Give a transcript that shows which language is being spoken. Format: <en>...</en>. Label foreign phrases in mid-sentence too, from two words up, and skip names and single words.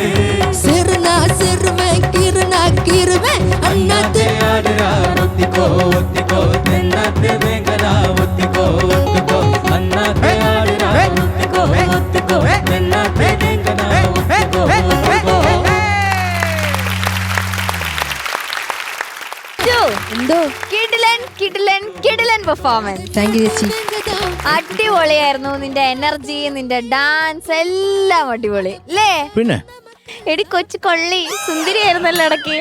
<ta>சிறுனா சிறுவன் கிருனா கிருவன் அண்ணாத்தே ஆடுறார் ஒத்திக்கோ ஒத்திக்கோ தென்னாட்டு வேங்கதா ஒத்திக்கோ ஒத்திக்கோ அண்ணாத்தே ஆடுறார் ஒத்திக்கோ ஒத்திக்கோ தென்னாட்டு வேங்கதா ஒத்திக்கோ ஒத்திக்கோ</ta> <ml>എന്തോ കിടിലൻ കിടിലൻ കിടിലൻ പെർഫോമൻസ്.</ml> <en>thank you ചേച്ചി.</en> <ml>അടിപൊളിയായിരുന്നു. നിന്റെ എനർജി, നിന്റെ ഡാൻസ് എല്ലാം അടിപൊളി അല്ലേ? പിന്നെ എടി കൊച്ചു കൊള്ളി സുന്ദരിയായിരുന്നല്ലോ ഇടയ്ക്ക്.</ml>